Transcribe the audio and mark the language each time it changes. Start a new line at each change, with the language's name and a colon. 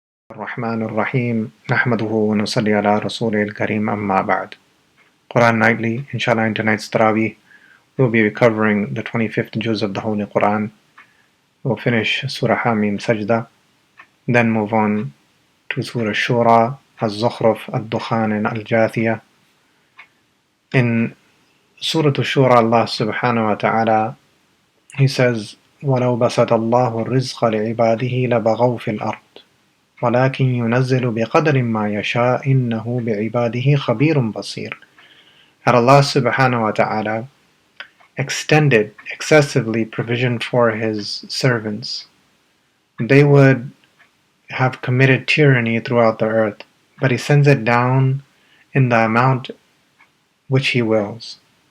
Arabic: الرحمن الرحيم نحمده ونصلي على رسوله الكريم أما بعد.
English: Quran Nightly, inshallah in tonight's Taraweeh, we'll be recovering the 25th Juz of the Holy Quran. We'll finish Surah Hamim Sajda, then move on to Surah Shura, Al-Zukhruf, Al-Dukhan and Al-Jathiyah. In Surah Shura, Allah subhanahu wa ta'ala, He says,
Arabic: وَلَوْ بَسَطَ اللَّهُ الرِّزْقَ لِعِبَادِهِ لَبَغَوْا فِي الْأَرْضِ وَلَكِنْ يُنَزِّلُ بِقَدْرٍ مَا يَشَاءُ إِنَّهُ بِعِبَادِهِ خَبِيرٌ بَصِيرٌ.
English: Had Allah subhanahu wa ta'ala extended excessively provision for His servants, they would have committed tyranny throughout the earth, but He sends it down in the amount which He wills.